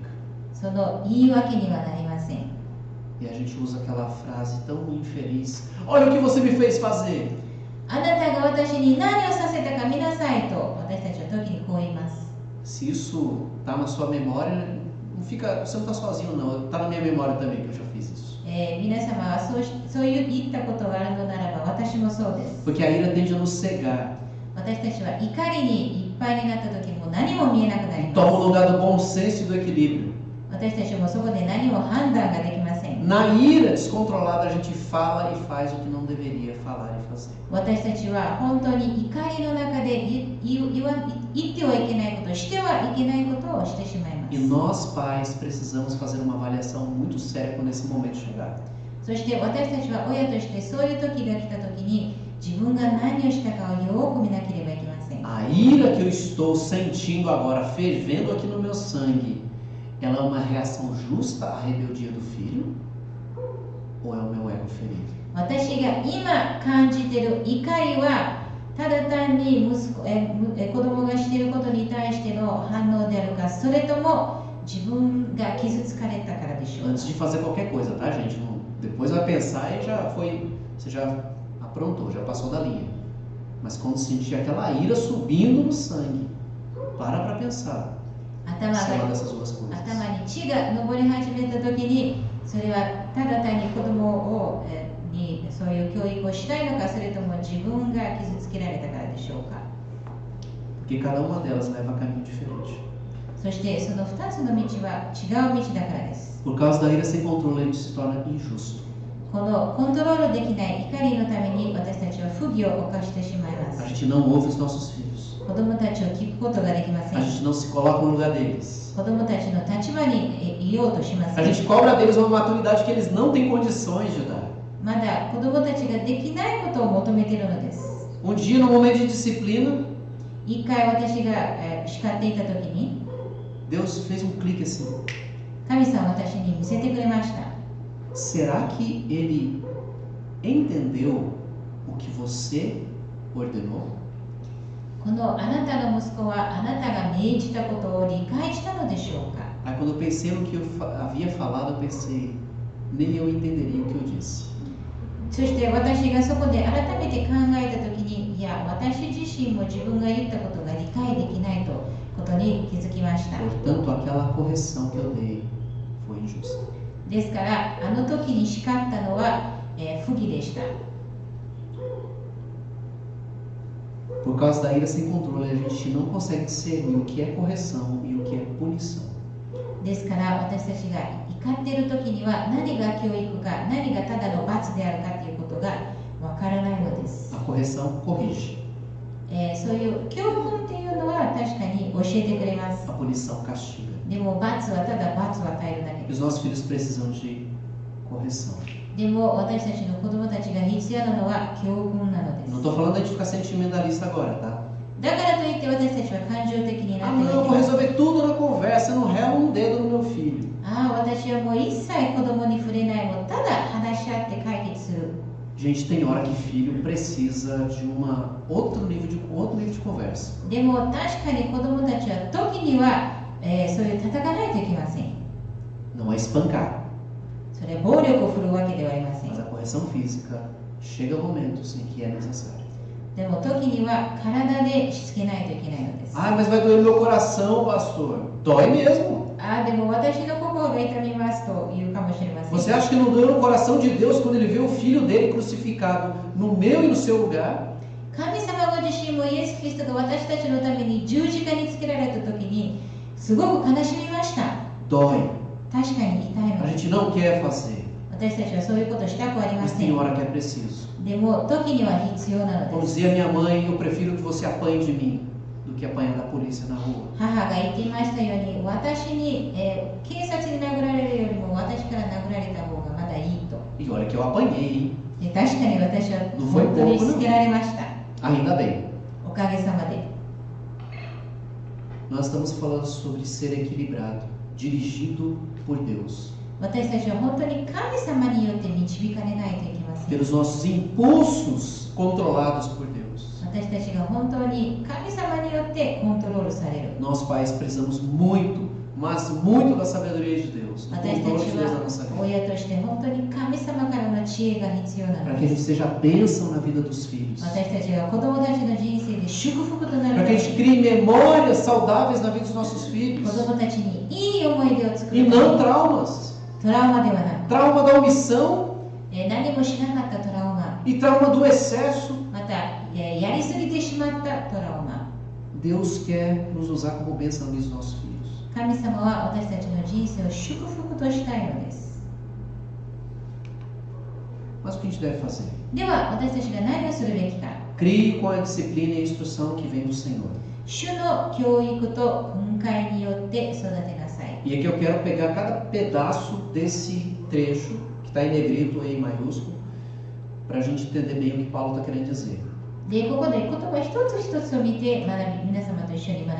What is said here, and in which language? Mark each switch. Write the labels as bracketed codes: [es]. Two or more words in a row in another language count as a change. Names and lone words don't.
[ja] その言い訳にはなりません。 [pt] E a gente usa aquela frase tão infeliz. Olha o que você me fez fazer. [ja] あなたが私に何をさせたか見なさいと私たちは時にこう言います。 [pt] Se isso tá na sua memória, não fica, você não tá sozinho não. Tá na minha memória também que eu já fiz isso. [ja] 皆様はそういう言ったことがあるのならば私もそうです。 [pt] Porque a ira tende a nos cegar. [ja] 私たちは怒りにいっぱいになった時も何も見えなくなり [pt] Toma o [ja] ます。 [pt] lugar do bom senso e do equilíbrio. [ja] 私たちもそこで何も判断ができません。 [pt] Na ira descontrolada a gente fala e faz o que não deveria falar e fazer. [ja] 私たちは本当に怒りの中で言ってはいけないこと、してはいけないことをしてしまいま [pt] E [ja] す。 [pt] nós pais precisamos fazer uma avaliação muito séria quando esse momento chegar. [ja] そして私たちは親としてそういう時が来た時に自分が何をしたかをよく見なければいけません。 [pt] A ira que eu estou sentindo agora, fervendo aqui no meu sangue, ela é uma reação justa à rebeldia do filho? Ou é o meu ego ferido? [ja] 私が今感じている怒りはただ単に子供がしていることに対しての反応であるか、それとも自分が傷つかれたからでしょうか。 [pt] Antes de fazer qualquer coisa, tá, gente? Depois vai pensar e já foi, você já aprontou, já passou da linha. Mas quando sentir aquela ira subindo no sangue, para pensar. [ja] 頭 [pt] Se é uma [ja] が [pt] dessas duas coisas. [ja] 頭に血が上り始めた時にそれはただ単に子供にそういう教育をしたいのか、それとも自分が傷つけられたからでしょうか。 [pt] Porque cada uma delas leva a caminho diferente. [ja] そしてその2つの道は違う道だからです。 [pt] Por causa da ira sem controle, a gente se torna injusto. [ja] このコントロールできない怒りのために私たちは不義を犯してしまいま [pt] A [ja] す。 [pt] gente não ouve os nossos filhos. [ja] 子供たちを聞くことができませ [pt] A [ja] ん。 [pt] gente não se coloca no lugar deles. [ja] 子供たちの立場にいようとしませ [pt] A [ja] ん。 [pt] gente cobra deles uma maturidade que eles não têm condições de dar. [ja] まだ子供たちができないことを求めているのです。 [pt] Um dia, no momento de disciplina, [ja] 一回私が叱っていた時に [pt] Deus fez um clique assim. [ja] 神様は私に見せてくれました。 [pt] Será que ele entendeu o que você ordenou? [ja] このあなたの息子はあなたが命じたことを理解したのでしょうか。 [pt] Aí quando eu pensei no que eu havia falado, eu pensei, nem eu entenderia o que eu disse. [ja] そして私がそこで改めて考えた時に、いや、私自身も自分が言ったことが理解できないことに気づきました。 [pt] Portanto, aquela correção que eu dei foi injusta. [ja] ですから、あの時に叱ったのは、不義でした。 [pt] Por causa da ira sem controle, a gente não consegue discernir o que é correção e o que é punição. [ja] ですから私たちが怒っている時には何が教育か何がただの罰であるかということがわからないのです、 [pt] A correção corrige, [ja] そういう教訓っていうのは確かに教えてくれます。 [pt] a punição castiga. [ja] でも罰はただ罰を与えるだけ [pt] E [ja] で [pt] os [ja] す。 [pt] nossos filhos precisam de correção. [ja] でも私たちの子供たちが必要なのは教訓なので [pt] Não [ja] す。 [pt] estou falando de ficar sentimentalista agora, tá? [ja] だからといって私たちは感情的にな [pt] Ah, [ja] って [pt] não, eu [ja] はい [pt] vou [ja] けません。 [pt] resolver tudo na conversa, eu não relo um dedo no meu filho. [ja] ああ、私はもう一切子供に触れない、もうただ話し合って解決する。 [pt] Gente, tem hora que filho precisa de outro nível de conversa. [ja] でも確かに子供たちは時には、そういう叩かないといけません。 [pt] Não é espancar, [ja] それは暴力を振るうわけではありません。 [pt] mas a correção física chega momentos em que é necessário. [ja] でも時には体でしつけないといけないのです。 [pt] Ah, mas vai doer no meu coração, pastor. Dói mesmo. [ja] ああ、でも私の心が痛みますと言うかもしれません。 [pt] Você acha que não doeu no coração de Deus quando ele vê o filho dele crucificado no meu e no seu lugar? [ja] 神様ご自身もイエス・キリストが私たちのために十字架につけられた時にすごく悲しみました。 [pt] Dói. [ja] 確かに痛い [pt] A [ja] のです。 [pt] gente não quer fazer, [ja] 私たちはそういうことしたくありま [pt] mas [ja] せ [pt] tem [ja] ん。 [pt] hora que é preciso. [ja] でも時には必要なの [pt] Como [ja] です。 [pt] dizia minha mãe, eu prefiro que você apanhe de mim do que apanhar da polícia na rua. [ja] 母が言っていましたように、私に、警察に殴られるよりも私から殴られた方がまだいいと。 [pt] E olha que eu apanhei, hein? [ja] で確かに私は [pt] Não foi [ja] 本当に [pt] pouco, [ja] しつけられました。 [pt] Ainda bem. [ja] おかげさまで。 [pt] Nós estamos falando sobre ser equilibrado, dirigido por Deus. [ja] 私たちは本当に神様によって導かれないといけません。 [pt] Pelos nossos impulsos controlados por Deus. [ja] 私たちが本当に神様によってコントロールされる。 [pt] Nós pais precisamos muito, mas muito da sabedoria de Deus, do [ja] 私 [pt] controle [ja] た [pt] de [ja] ち [pt] Deus na [ja] は [pt] nossa vida. [ja] 親として本当に神様からの知恵が必要な [pt] Para [ja] の [pt] que a [ja] で [pt] gente [ja] す。 [pt] seja bênção na vida dos filhos. [ja] 私たちが子供たちの人生で祝福となる [pt] Para [ja] た [pt] que [ja] め [pt] a gente [ja] に [pt] crie memórias saudáveis na vida dos nossos filhos. [ja] 子供たちにいい思い出を作 [pt] E [ja] るため [pt] não [ja] に [pt] traumas. [ja] トラウマではなく、 [pt] Trauma da omissão [ja] 何もしなかったトラウマ、 [pt] e trauma do excesso. [ja] またやりすぎてしまったトラウマ。 [pt] Deus quer nos usar como bênção na vida dos nossos filhos. [ja] 神様は私たちの人生を祝福としたいのです。 [pt] Mas o que a gente deve fazer? [ja] では私たちが何をするべきか。 [pt] Crie com a disciplina e a instrução que vem do Senhor. [ja] 主の教育と訓戒によって育てなさい。 [pt] E aqui eu quero pegar cada pedaço desse trecho, que está em negrito e em maiúsculo, para a gente entender bem o que Paulo está querendo dizer. [ja] で、ここで言葉一つ一つを見て皆様と一緒に学